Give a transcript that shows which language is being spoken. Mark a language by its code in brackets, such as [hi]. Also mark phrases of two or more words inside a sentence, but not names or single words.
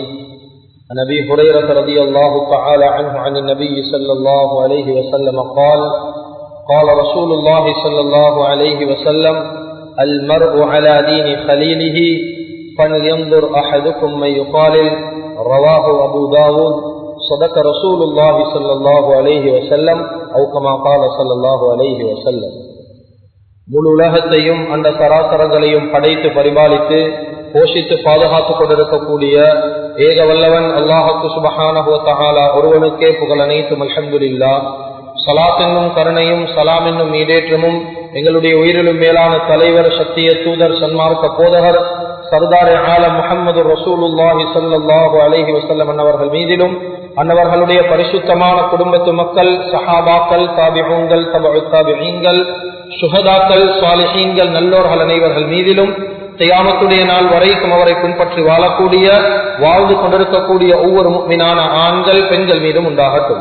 [ar] عن أبي هريرة رضي الله تعالى عنه عن النبي صلى الله عليه وسلم قال: قال رسول الله صلى الله عليه وسلم: المرء على دين خليله فلينظر أحدكم من يخالل. رواه أبو داود. صدق رسول الله صلى الله عليه وسلم أو كما قال صلى الله عليه وسلم. [ta] முழு உலகத்தையும் அந்த சராசரங்களையும் படைத்து பரிபாலித்து போஷித்து பாதுகாத்துக் கொண்டிருக்கக்கூடிய ஏக வல்லவன் அல்லாஹுக்கு [ar] سبحانه وتعالى [ta] ஒருவனுக்கே புகழ் அனைத்தும். [ar] الحمد لله. [ta] ஸலாத் என்னும் கருணையும் சலாம் என்னும் ஈடேற்றமும் எங்களுடைய உயிரிலும் மேலான தலைவர், சத்திய தூதர், சன்மார்க்க போதகர், [ur] سردار عالم [ta] முஹம்மது [ar] رسول الله صلى الله عليه وسلم [ta] அன்னவர்கள் மீதிலும், அன்னவர்களுடைய பரிசுத்தமான குடும்பத்து மக்கள், சஹாபாக்கள், தாபிஊன்கள், தபஉ தாபிஈன்கள், சுஹதாக்கள், சாலிஹீன்கள், நல்லோர்கள் அனைவர்கள் மீதிலும் கியாமத்துடைய நாள் வரைக்கும் அவரை பின்பற்றி வாழக்கூடிய, வாழ்ந்து கொண்டிருக்கக்கூடிய ஒவ்வொரு முஃமினான ஆண்கள் பெண்கள் மீதும் உண்டாகட்டும்.